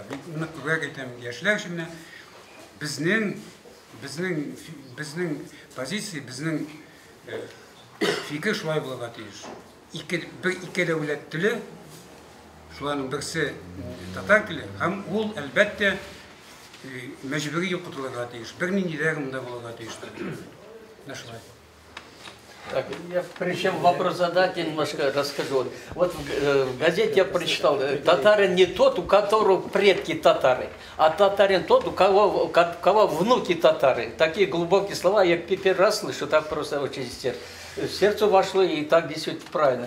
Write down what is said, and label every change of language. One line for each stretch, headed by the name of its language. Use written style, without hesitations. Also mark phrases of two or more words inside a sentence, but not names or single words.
Tatar: Моны күрәк әйтәм, яшьләр өчен безнең позиция, безнең фикер шулай булырга тиеш. Ике дәүләт теле, шуларның берсе татар теле, һәм ул әлбәттә мәҗбүри укытылырга тиеш. Берниндидә монда булырга тиеш.
Russian: Так, я причем вопрос задать, я немножко расскажу. Вот в газете я прочитал, татарин не тот, у которого предки татары, а татарин тот, у кого внуки татары. Такие глубокие слова я первый раз слышу, так просто очень сердце вошло, и так действительно правильно.